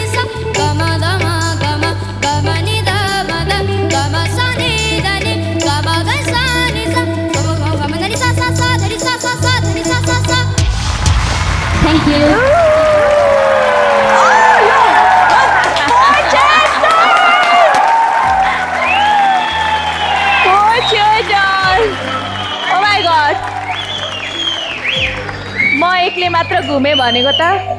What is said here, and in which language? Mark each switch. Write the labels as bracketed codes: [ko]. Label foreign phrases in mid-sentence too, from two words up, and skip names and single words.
[en] sa ga ma da ma ni da ma da ga ma sa ni da ni ga ma ga sa ni sa ga ma da ni sa sa sa da ni sa sa sa da ni sa sa sa. Thank you. [ne] म एकले मात्र घुमे भनेको त